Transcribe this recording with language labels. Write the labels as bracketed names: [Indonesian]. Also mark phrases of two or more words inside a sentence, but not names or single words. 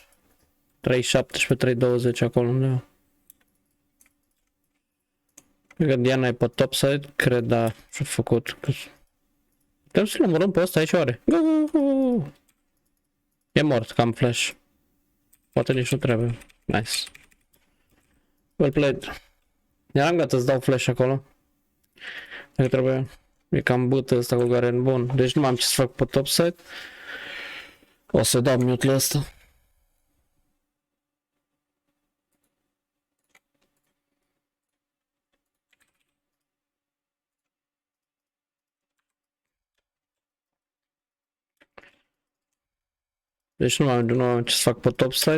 [Romanian] 3.17, 3.20 acolo undeva. Cred că Diana e pe top side, cred, da, și-a făcut. Putem să-l omorâm pe ăsta aici, oare? E mort, cam flash. Poate nici nu trebuie. [English] Nice. Well played. [Romanian] Eram gata să dau flash acolo. Dacă trebuie. E cam bâtă ăsta cu Garen, bun. Deci nu am ce să fac pe topside. O să dau mute-ul ăsta. Deci nu am ce să fac pe topside.